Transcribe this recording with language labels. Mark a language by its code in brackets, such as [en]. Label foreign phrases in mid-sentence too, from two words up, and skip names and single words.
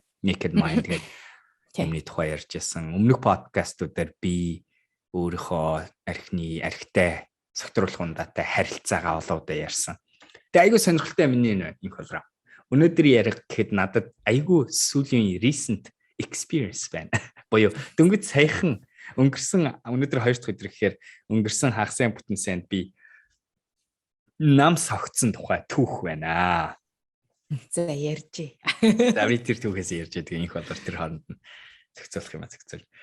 [mn] Naked Mind гэдэг юмны тухай ярьжсэн. Өмнөх подкастууд дээр би өөрийнхөө архитай согтууруулах ундаатай харилцаагаа олоодаа ярьсан. Тэгээ айгүй сонирхолтой миний энэ програм. Өнөөдөр ярих гэхэд надад айгүй сүүлийн [en] recent experience [mn] байна. Боёо дөнгөж саяхан өнгөрсөн өнөөдөр 2 дахь өдөр гэхээр өнгөрсөн хагас бүтэн санд би нам согцсон тухай түүх байна. За ярьжээ. За би тэр түүхээс ярьж байгаа энэ болор тэр хооронд нь зохицуулах юм зохицуул.